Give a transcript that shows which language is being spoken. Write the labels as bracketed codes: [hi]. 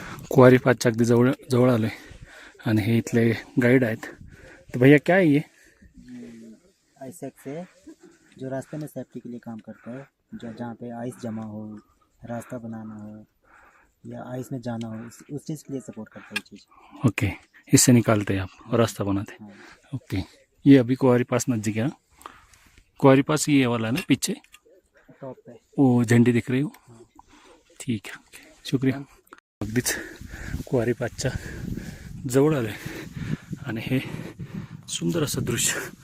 [mr] कुवारी पासच्या अगदी जवळ आलो आहे आणि हे इथले गाईड आहेत. [hi] तर भैया क्या है ये? आइसेक्स है जो रास्ते में सेफ्टी के लिए काम करता है. जहाँ पे आइस जमा हो, रास्ता बनाना हो या आइस में जाना हो, उस चीज़ के लिए सपोर्ट करता है ये चीज़. ओके, इससे निकालते हैं आप और रास्ता बनाते हैं. हाँ. ओके, ये अभी कुवारी पास नज़दीक है. कुवारी पास ये वाला है ना पीछे, टॉप पे वो झंडी दिख रही हो. ठीक है, ओके, शुक्रिया. [mr] अगदीच कुवारी पासच्या जवळ आलो आहे आणि हे सुंदर असं दृश्य.